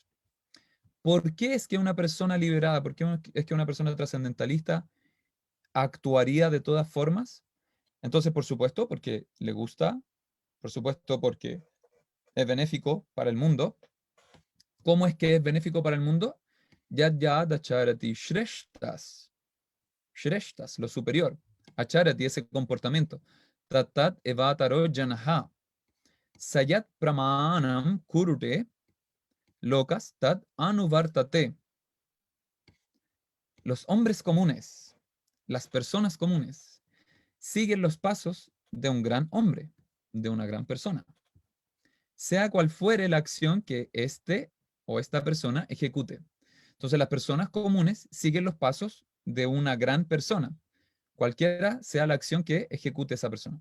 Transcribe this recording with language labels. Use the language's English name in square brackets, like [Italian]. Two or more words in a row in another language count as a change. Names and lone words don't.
[Spanish] ¿Por qué es que una persona liberada, por qué es que una persona trascendentalista actuaría de todas formas? Entonces, por supuesto, porque le gusta, por supuesto, porque es benéfico para el mundo. ¿Cómo es que es benéfico para el mundo? [Sanskrit] Yad yad acharati shreshtas. Shreshtas, [Spanish] lo superior. Acharati, ese comportamiento. [Sanskrit] Tatat evataro janaha. Sayat pramanam kurute. Lokas tat anuvartate. [Spanish] Los hombres comunes, las personas comunes, siguen los pasos de un gran hombre, de una gran persona. Sea cual fuere la acción que este o esta persona ejecute. Entonces las personas comunes siguen los pasos de una gran persona, cualquiera sea la acción que ejecute esa persona.